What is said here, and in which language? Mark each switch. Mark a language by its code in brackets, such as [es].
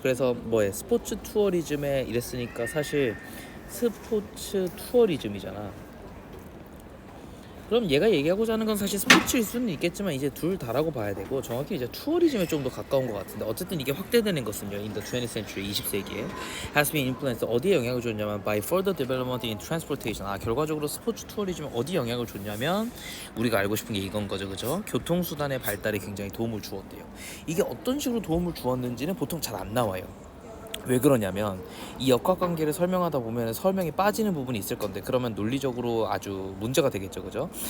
[ko] 그래서 뭐에 스포츠 투어리즘에 이랬으니까 사실 스포츠 투어리즘이잖아. 그럼 얘가 얘기하고자 하는 건 사실 스포츠일 수는 있겠지만 이제 둘 다라고 봐야 되고 정확히 이제 투어리즘에 좀 더 가까운 것 같은데 어쨌든 이게 확대되는 것은요. [en] In the 20th century, [ko] 20세기에 [en] has been influenced. [ko] 어디에 영향을 줬냐면 [en] by further development in transportation. [ko] 결과적으로 스포츠 투어리즘에 어디 영향을 줬냐면 우리가 알고 싶은 게 이건 거죠, 그죠? 교통수단의 발달에 굉장히 도움을 주었대요. 이게 어떤 식으로 도움을 주었는지는 보통 잘 안 나와요. 왜 그러냐면 이 역학관계를 설명하다 보면 설명이 빠지는 부분이 있을 건데 그러면 논리적으로 아주 문제가 되겠죠, 그죠?